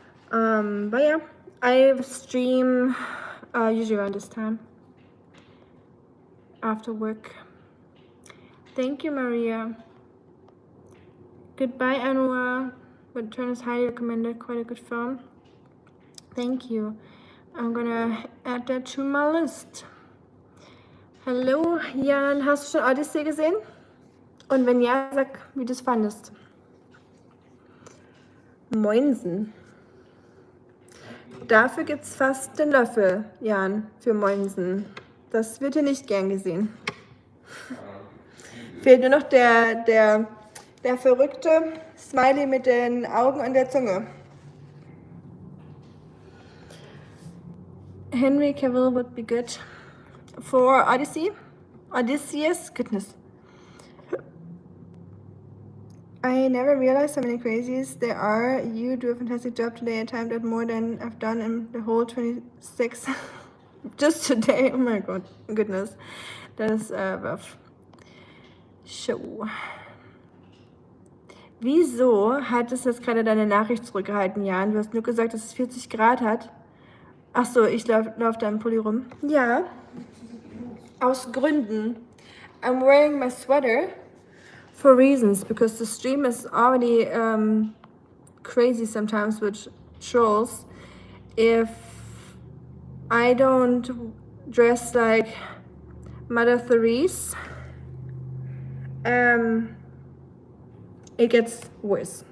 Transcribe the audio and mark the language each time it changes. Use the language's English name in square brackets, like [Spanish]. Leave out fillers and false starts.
[English] But yeah, I stream usually around this time after work. Thank you, Maria. Goodbye, Anwar. Return is highly recommended. Quite a good film. Thank you. I'm gonna add that to my list. [German] Hallo, Jan. Hast du schon Odyssey gesehen? Und wenn ja, sag, wie du es fandest. Moinsen. Dafür gibt's fast den Löffel, Jan, für Moinsen. Das wird hier nicht gern gesehen. Fehlt nur noch der verrückte Smiley mit den Augen und der Zunge. [English] Henry Cavill would be good for Odysseus, goodness. I never realized how many crazies there are. You do a fantastic job today. I timed out more than I've done in the whole 26 just today. Oh my god, goodness. That is rough. Show. [German] Wieso hat es jetzt gerade deine Nachricht zurückgehalten, Jan? Du hast nur gesagt, dass es 40 Grad hat. Ach so, ich lauf da im Pulli rum. Ja. Aus Gründen. [English] I'm wearing my sweater for reasons, because the stream is already crazy sometimes with trolls. If I don't dress like Mother Therese, it gets worse.